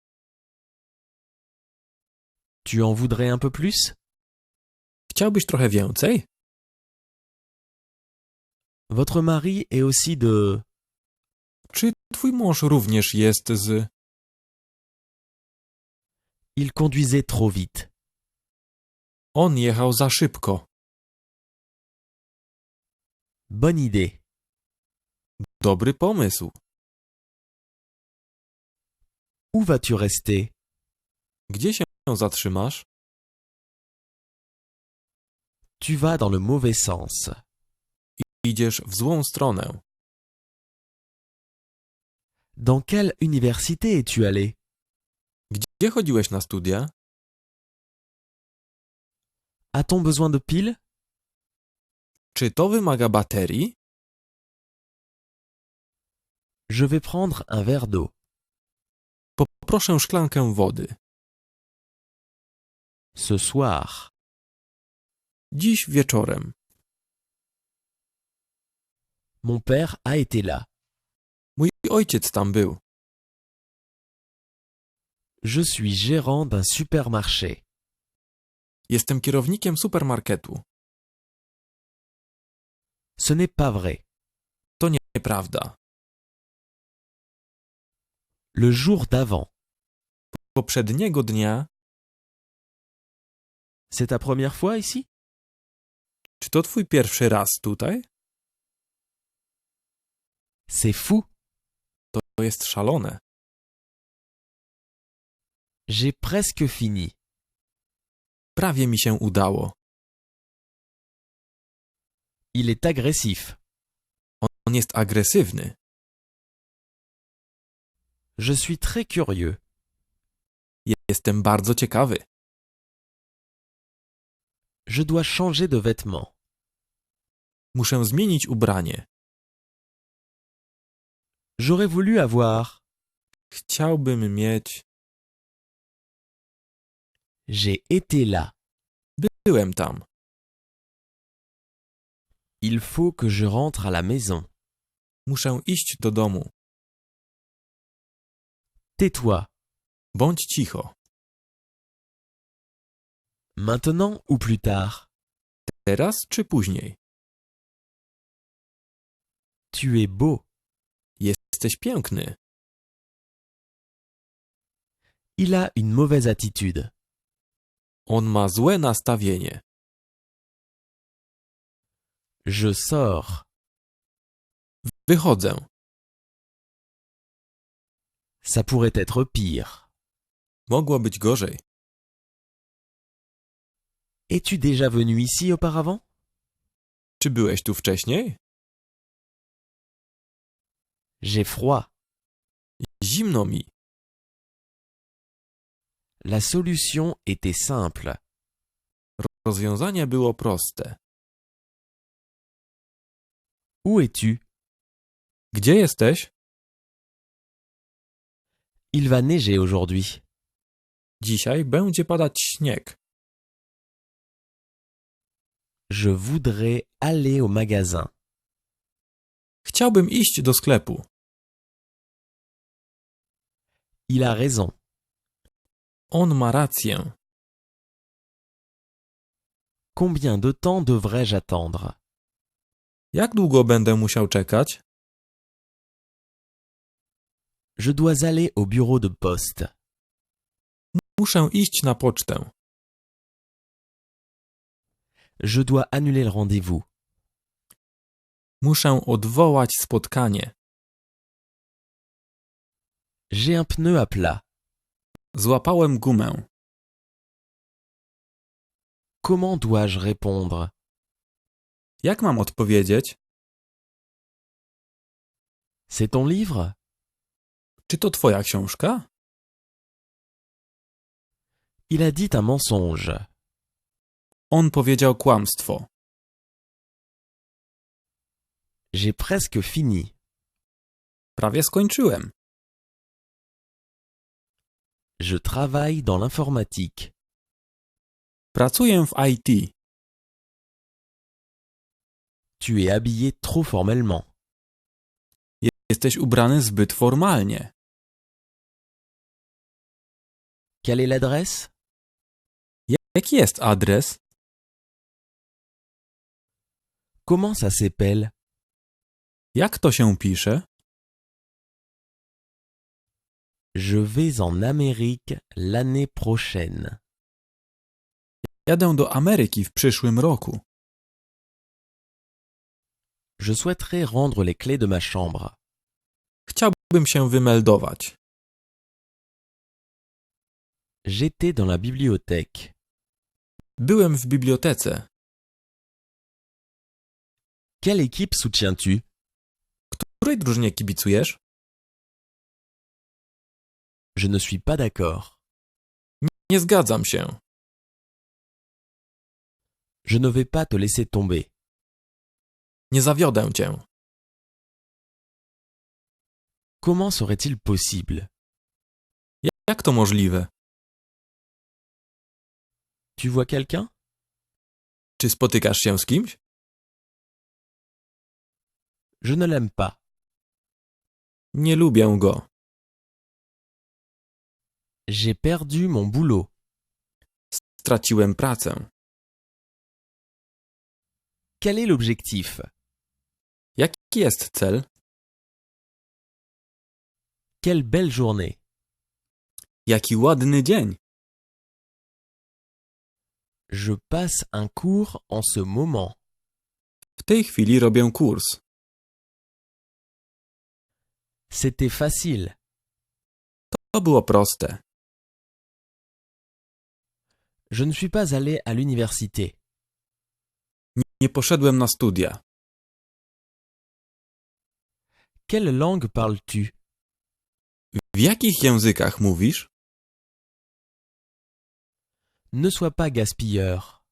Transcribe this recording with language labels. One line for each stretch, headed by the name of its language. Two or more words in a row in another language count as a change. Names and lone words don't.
French: Tu en voudrais un peu plus?
Polish: Chciałbyś trochę więcej?
French: Votre mari est aussi de...
Polish: Czy twój mąż również jest z...
French: Il conduisait trop vite.
Polish: On jechał za szybko.
French: Bonne idée.
Polish: Dobry pomysł.
French: Où vas-tu rester?
Polish: Gdzie się zatrzymasz?
French: Tu vas dans le mauvais sens.
Polish: Idziesz w złą stronę.
French: Dans quelle université es-tu allé?
Polish: Gdzie chodziłeś na studia?
French: A-t-on besoin de piles?
Polish: Czy to wymaga baterii?
French: Je vais prendre un verre d'eau.
Polish: Poproszę szklankę wody.
French: Ce soir.
Polish: Dziś wieczorem.
French: Mon père a été là.
Polish: Mój ojciec tam był.
French: Je suis gérant d'un supermarché.
Polish: Jestem kierownikiem supermarketu.
French: Ce n'est pas vrai.
Polish: To nieprawda.
French: Le jour d'avant.
Polish: Poprzedniego dnia...
French: C'est ta première fois ici?
Polish: Czy to twój pierwszy raz tutaj?
French: C'est fou.
Polish: To jest szalone.
French: J'ai presque fini.
Polish: Prawie mi się udało.
French: Il est agressif.
Polish: On jest agresywny.
French: Je suis très curieux.
Polish: Jestem bardzo ciekawy.
French: Je dois changer de vêtements.
Polish: Muszę zmienić ubranie.
French: J'aurais voulu avoir.
Polish: Chciałbym mieć...
French: J'ai été là.
Polish: Byłem tam.
French: Il faut que je rentre à la maison.
Polish: Muszę iść do domu.
French: Tais-toi.
Polish: Bądź cicho.
French: Maintenant ou plus tard?
Polish: Teraz czy później?
French: Tu es beau.
Polish: Jesteś piękny.
French: Il a une mauvaise attitude.
Polish: On ma złe nastawienie.
French: Je sors.
Polish: Wychodzę.
French: Ça pourrait être pire.
Polish: Mogło być gorzej.
French: Es-tu déjà venu ici auparavant?
Polish: Czy byłeś tu wcześniej?
French: J'ai froid.
Polish: Zimno mi.
French: La solution était simple.
Polish: Rozwiązanie było proste.
French: Où es-tu?
Polish: Gdzie jesteś?
French: Il va neiger aujourd'hui.
Polish: Dzisiaj będzie padać śnieg.
French: Je voudrais aller au magasin.
Polish: Chciałbym iść do sklepu.
French: Il a raison.
Polish: On ma rację.
French: Combien de temps devrais-je attendre?
Polish: Jak długo będę musiał czekać?
French: Je dois aller au bureau de poste.
Polish: Muszę iść na pocztę.
French: Je dois annuler le rendez-vous.
Polish: Muszę odwołać spotkanie.
French: J'ai un pneu à plat.
Polish: Złapałem gumę.
French: Comment dois-je répondre?
Polish: Jak mam odpowiedzieć?
French: C'est ton livre?
Polish: Czy to twoja książka?
French: Il a dit un mensonge.
Polish: On powiedział kłamstwo.
French: J'ai presque fini.
Polish: Prawie skończyłem.
French: Je travaille dans l'informatique.
Polish: Pracuję w IT.
French: Tu es habillé trop formellement.
Polish: Jesteś ubrany zbyt formalnie.
French: Quelle est l'adresse?
Polish: Jaki jest adres?
French: Comment ça s'appelle?
Polish: Jak to się pisze?
French: Je vais en Amérique l'année prochaine.
Polish: Jadę do Ameryki w przyszłym roku.
French: Je souhaiterais rendre les clés de ma chambre.
Polish: Chciałbym się wymeldować.
French: J'étais dans la bibliothèque.
Polish: Byłem w bibliotece.
French: Quelle équipe soutiens-tu?
Polish: Której drużynie kibicujesz?
French: Je ne suis pas d'accord.
Polish: Nie zgadzam się.
French: Je ne vais pas te laisser tomber.
Polish: Nie zawiodę cię.
French: Comment serait-il possible?
Polish: Jak to możliwe?
French: Tu vois quelqu'un?
Polish: Czy spotykasz się z kimś?
French: Je ne l'aime pas.
Polish: Nie lubię go.
French: J'ai perdu mon boulot.
Polish: Straciłem pracę.
French: Quel est l'objectif?
Polish: Jaki jest cel?
French: Quelle belle journée.
Polish: Jaki ładny dzień.
French: Je passe un cours en ce moment.
Polish: W tej chwili robię kurs.
French: C'était facile.
Polish: To było proste.
French: Je ne suis pas allé à l'université.
Polish: Nie poszedłem na studia.
French: Quelle langue parles-tu?
Polish: W jakich językach mówisz?
French: Ne sois pas gaspilleur.